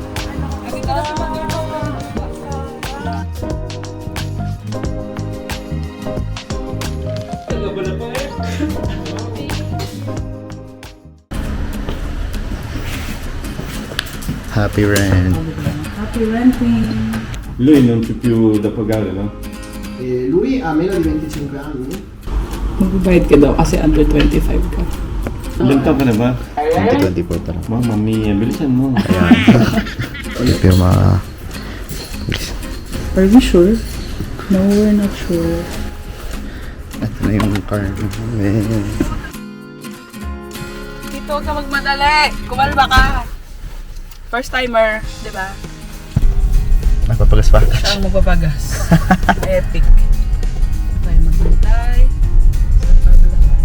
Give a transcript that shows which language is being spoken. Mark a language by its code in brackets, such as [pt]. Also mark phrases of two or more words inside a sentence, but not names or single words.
[en] Happy rent. Happy renting. [it] Lui non c'è più da pagare, no? Lui ha meno di 25 anni. [tl] Magbabayad ka daw kasi under 25 ka. Ilan taon ka na ba? 2024 pa lang. [it] Mamma mia, [tl] bilisan mo. Ito yung mga... [en] Are we sure? No, we're not sure. [tl] Ito na yung car namin. Dito, huwag ka magmadali. Kumalma ka. [en] First timer, [tl] di ba? Nagpapagas pa. Siya ang magpapagas. Epic. Tayo maghintay sa paglabas.